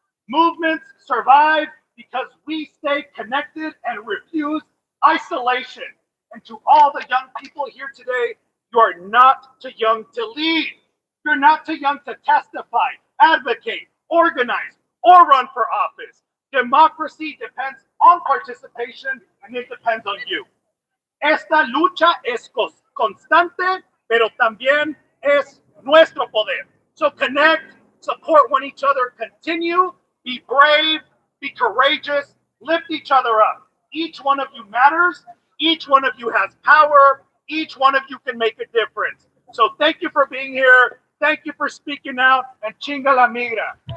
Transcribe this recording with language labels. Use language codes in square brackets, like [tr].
[en] Movements survive because we stay connected and refuse isolation. And to all the young people here today, you are not too young to lead. You're not too young to testify, advocate, organize, or run for office. Democracy depends on participation, and it depends on you. [es] Esta lucha es constante, pero también es nuestro poder. [en] So connect, support one each other, continue, be brave, be courageous, lift each other up. Each one of you matters. Each one of you has power. Each one of you can make a difference. So thank you for being here. Thank you for speaking out, and [es] chinga la migra.